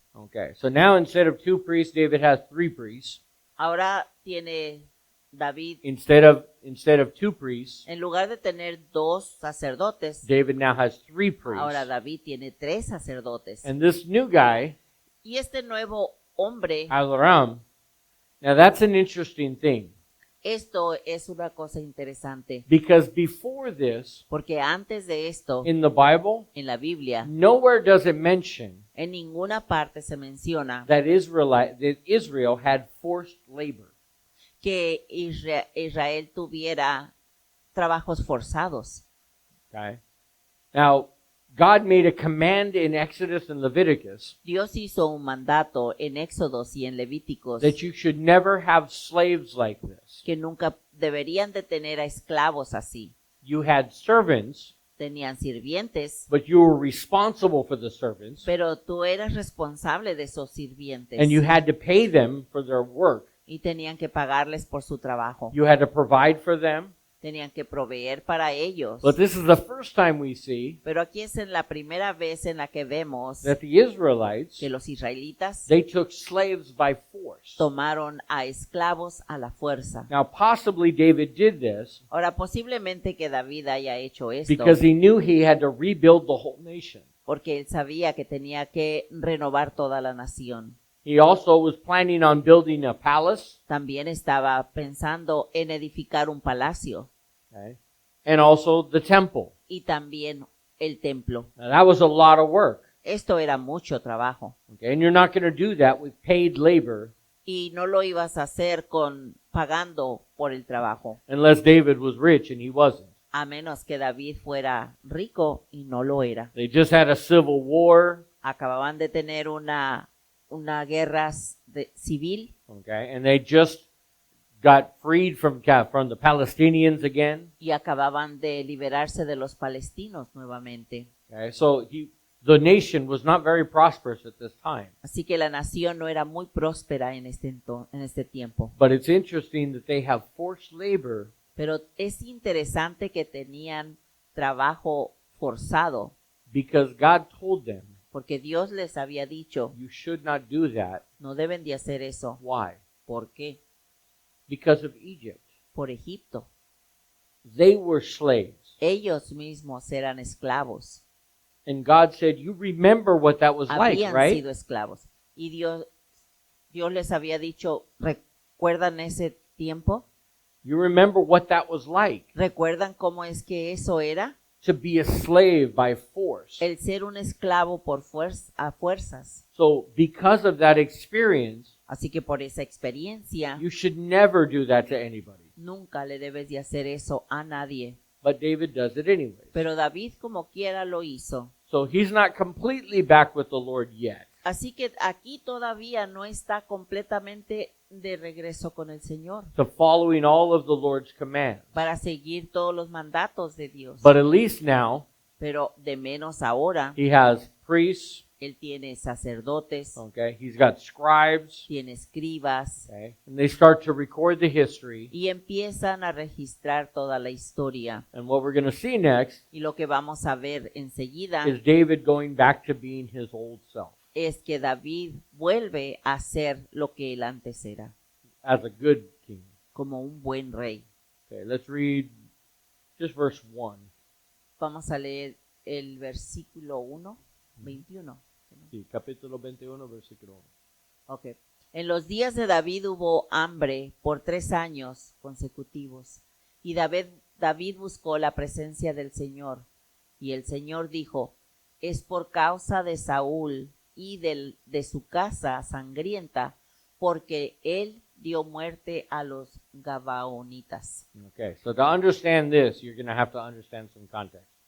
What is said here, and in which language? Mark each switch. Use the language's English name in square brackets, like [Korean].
[English] Okay, so now instead of 2 priests, David has 3 priests. [Spanish] Ahora tiene David, [English] Instead of 2 priests, [Spanish] en lugar de tener 2 sacerdotes, [English] David now has 3 priests. [Spanish] ahora David tiene 3 sacerdotes. [English] And this new guy, [Spanish] Y este nuevo hombre, [English] Adoram, now that's an interesting thing. [Spanish] esto es una cosa interesante, [English] Because before this, [Spanish] porque antes de esto, [English] in the Bible, [Spanish] en la Biblia, [English] nowhere does it mention [Spanish] en ninguna parte se menciona [English] that Israel had forced labor. [Spanish] que Israel tuviera trabajos forzados. [English] Okay? Now, God made a command in Exodus and Leviticus [Spanish] Dios hizo un mandato en Éxodos y en Levíticos [English] that you should never have slaves like this. [Spanish] que nunca deberían de tener a esclavos así. [English] You had servants, [Spanish] Tenían sirvientes, [English] but you were responsible for the servants, [Spanish] pero tú eras responsable de esos sirvientes [English] and you had to pay them for their work. [Spanish] y tenían que pagarles por su trabajo. [English] You had to provide for them. [Spanish] Tenían que proveer para ellos. [English] But this is the first time we see [Spanish] Pero aquí es en la primera vez en la que vemos [English] that the Israelites, [Spanish] que los israelitas [English] they took slaves by force. [Spanish] tomaron a esclavos a la fuerza. [English] Now, possibly David did this [Spanish] Ahora, posiblemente que David haya hecho esto [English] because he knew he had to rebuild the whole nation. [Spanish] porque él sabía que tenía que renovar toda la nación. [English] He also was planning on building a palace, [Spanish] También estaba pensando en edificar un palacio [English] okay, and also the temple. [Spanish] y también el templo. [English] Now, that was a lot of work. [Spanish] Esto era mucho trabajo [English] Okay, and you're not going to do that with paid labor [Spanish] y no lo ibas a hacer pagando por el trabajo, [English] unless David was rich, and he wasn't. [Spanish] a menos que David fuera rico y no lo era. [English] They just had a civil war, [Spanish] Acababan de tener una guerra civil [English] okay, and they just got freed from the Palestinians again. [Spanish] y acababan de liberarse de los palestinos nuevamente. [English] Okay, so the nation was not very prosperous at this time. [Spanish] Así que la nación no era muy próspera en este tiempo. [English] But it's interesting that they have forced labor [Spanish] Pero es interesante que tenían trabajo forzado [English] because God told them, [Spanish] porque Dios les había dicho, [English] you should not do that. [Spanish] no deben de hacer eso. [English] Why? [Spanish] ¿Por qué? [English] Because of Egypt. [Spanish] Por Egipto. [English] They were slaves. [Spanish] Ellos mismos eran esclavos. [English] And God said, you remember what that was like, [Spanish] Habían [English] right? [Spanish] sido esclavos. Y Dios les había dicho, ¿recuerdan ese tiempo? [English] You remember what that was like, [Spanish] ¿Recuerdan cómo es que eso era? [English] to be a slave by force. [Spanish] El ser un esclavo a fuerzas. [English] So because of that experience, [Spanish] Así que por esa experiencia, [English] you should never do that to anybody. [Spanish] nunca le debes de hacer eso a nadie. [English] But David does it anyways. [Spanish] Pero David como quiera lo hizo. [English] So he's not completely back with the Lord yet. [Spanish] Así que aquí todavía no está completamente de regreso con el Señor [English] To following all of the Lord's commands. [Spanish] para seguir todos los mandatos de Dios. [English] But at least now, [Spanish] Pero de menos ahora, [English] he has priests, [Spanish] él tiene sacerdotes, [English] okay? He's got scribes, [Spanish] tiene escribas [English] okay? And they start to record the history. [Spanish] y empiezan a registrar toda la historia. [English] And what we're going to see next [Spanish] Y lo que vamos a ver enseguida [English] is David going back to being his old self [Spanish] es que David vuelve a ser lo que él antes era, [English] as a good king. [Spanish] como un buen rey. [English] Okay, let's read just verse 1. [Spanish] Vamos a leer el versículo 1, 21. Sí, capítulo 21, versículo 1. [English] Ok. [Spanish] En los días de David hubo hambre por 3 años consecutivos, y David buscó la presencia del Señor, y el Señor dijo, es por causa de Saúl y de su casa sangrienta, porque él dio muerte a los Gabaonitas. [English] Okay, so to understand this, you're going to have to understand some context.